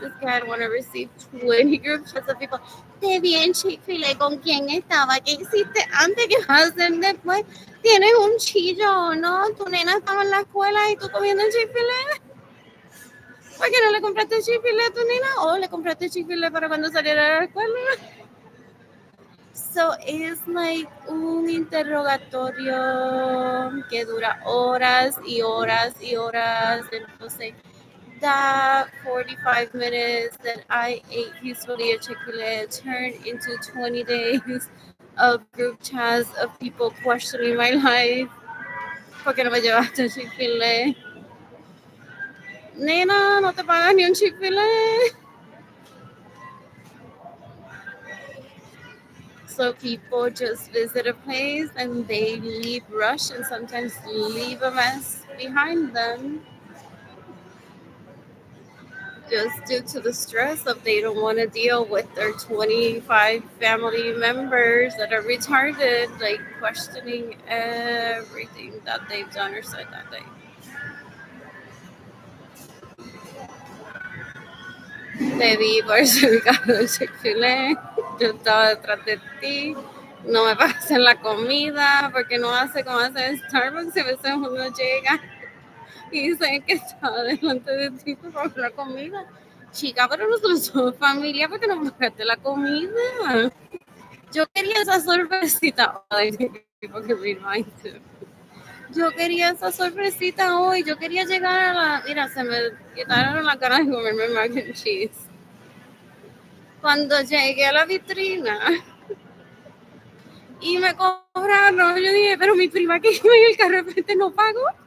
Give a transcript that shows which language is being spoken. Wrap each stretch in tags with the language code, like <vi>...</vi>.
<en>This guy want to receive 20 group chats of people.</en> <es>Te vi en Chick-fil-A, ¿con quién estaba? ¿Qué hiciste antes? ¿Qué vas a hacer después? ¿Tienes un chillo, no? Tu nena estaba en la escuela y tú comiendo en Chick-fil-A. ¿Por qué no le compraste Chick-fil-A a tu nena? ¿O le compraste Chick-fil-A para cuando saliera de la escuela? So es like un interrogatorio que dura horas y horas y horas.</es> <en>Entonces, that 45 minutes that I ate peacefully at Chick-fil-A turned into 20 days of group chats of people questioning my life.</en> <es>¿Por qué no me llevaste a Chick-fil-A? Nena, no te pagas ni un Chick-fil-A.</es> <en>So people just visit a place and they leave rush and sometimes leave a mess behind them just due to the stress of they don't want to deal with their 25 family members that are retarded, like questioning everything that they've done or said that day.</en> <es>Te vi por ese ubicado de Chick-fil-A, yo estaba detrás de ti, no me pasen la comida, porque no hace como hace en Starbucks, y a veces uno llega y dice que estaba delante de ti por la comida. Chica, pero nosotros somos familia, porque no pagaste la comida. Yo quería esa sorpresita.</es> <en>Ay, people can read mine too.</en> <es>Yo quería esa sorpresita hoy. Yo quería llegar a la. Mira, se me quitaron las ganas de comerme mac and cheese. Cuando llegué a la vitrina y me cobraron, yo dije, pero mi prima que iba en el carro de frente no pagó.</es>